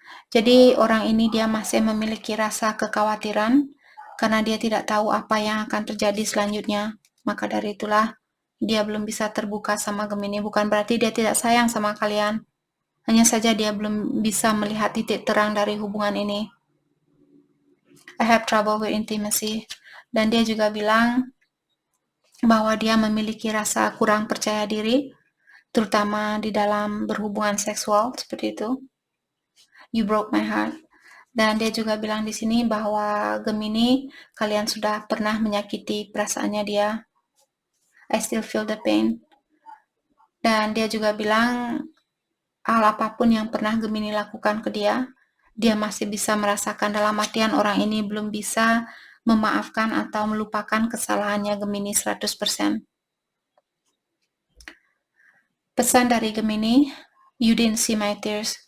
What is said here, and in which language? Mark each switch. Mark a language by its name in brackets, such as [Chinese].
[Indonesian] Jadi orang ini dia masih memiliki rasa kekhawatiran karena dia tidak tahu apa yang akan terjadi selanjutnya. Maka dari itulah dia belum bisa terbuka sama Gemini. Bukan berarti dia tidak sayang sama kalian. Hanya saja dia belum bisa melihat titik terang dari hubungan ini. [English] I have trouble with intimacy. [Indonesian] Dan dia juga bilang bahwa dia memiliki rasa kurang percaya diri, terutama di dalam berhubungan seksual, seperti itu. [English] You broke my heart. [Indonesian] Dan dia juga bilang di sini bahwa Gemini, kalian sudah pernah menyakiti perasaannya dia. [English] I still feel the pain. [Indonesian] Dan dia juga bilang hal apapun yang pernah Gemini lakukan ke dia, dia masih bisa merasakan, dalam artian orang ini belum bisa memaafkan atau melupakan kesalahannya Gemini 100%. Pesan dari Gemini, [English] you didn't see my tears.